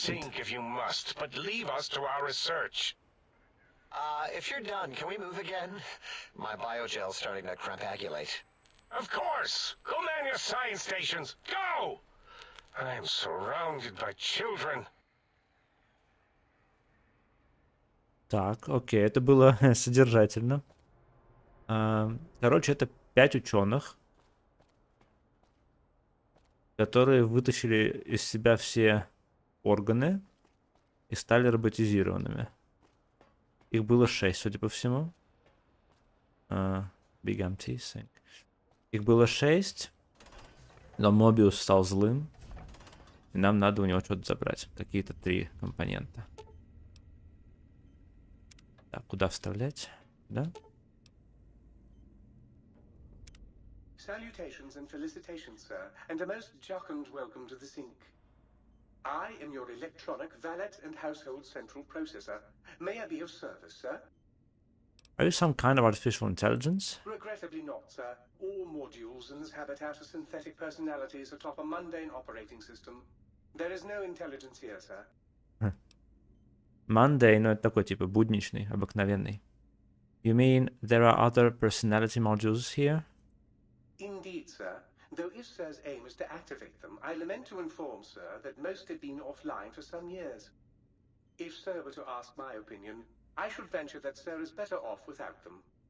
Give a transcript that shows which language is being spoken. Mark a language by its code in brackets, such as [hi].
[en] sink if you must, but leave us to our research. If you're done, can we move again? My biogel's starting to crampagulate. Of course! Go man your science stations! Go! I am surrounded by children. [ru] Так, окей, это было содержательно. Короче, это 5 ученых, которые вытащили из себя все органы и стали роботизированными. Их было 6, судя по всему. Big Empty Sink. Их было 6, но Мобиус стал злым, и нам надо у него что-то забрать. Какие-то 3 компонента. Так, куда вставлять? Да? [en] Salutations and felicitations, sir, and a most jocund welcome to the sink. I am your electronic valet and household central processor. May I be of service, sir? Are you some kind of artificial intelligence? Regrettably not, sir. All modules in this habitat are synthetic personalities atop a mundane operating system. There is no intelligence here, sir. [ru] Monday, но это такой типа будничный, обыкновенный. [en] You mean there are other personality modules here? Indeed, sir. Though if Sir's aim is to activate them, I lament to inform, sir, that most have been offline for some years. If Sir were to ask my opinion, I should venture that Sir is better off without them.